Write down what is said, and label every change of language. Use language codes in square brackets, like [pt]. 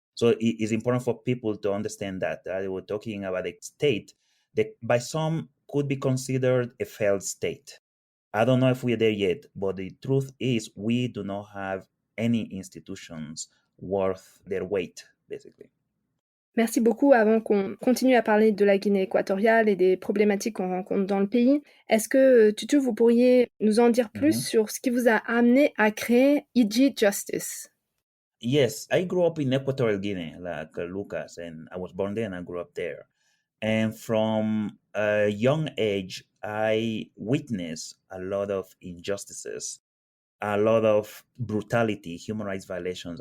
[en] So it is important for people to understand that we're talking about a state that by some could be considered a failed state. I don't know if we're there yet, but the truth is we do not have any institutions worth their weight, basically. [fr] Merci beaucoup. Avant qu'on continue à parler de la Guinée équatoriale et des problématiques qu'on rencontre dans le pays, est-ce que, Tutu, vous pourriez nous en dire plus sur ce qui vous a amené à créer IG Justice? [en] Yes, I grew up in Equatorial Guinea, like Lucas, and I was born there and I grew up there. And from a young age, I witnessed a lot of injustices, a lot of brutality, human rights violations.